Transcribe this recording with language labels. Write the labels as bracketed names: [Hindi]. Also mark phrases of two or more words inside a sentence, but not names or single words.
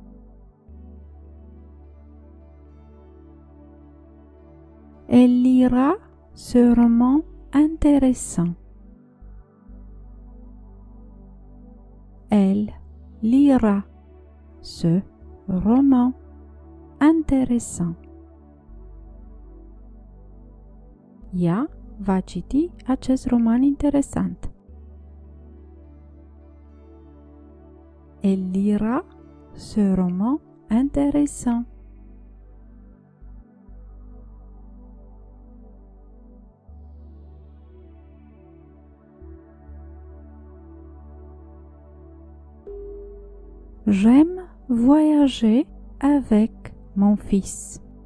[French] Elle lira ce roman intéressant. Elle lira ce roman intéressant. [Romanian] Ea va citi acest roman interesant. [French] Elle lira ce roman intéressant. J'aime voyager avec mon fils.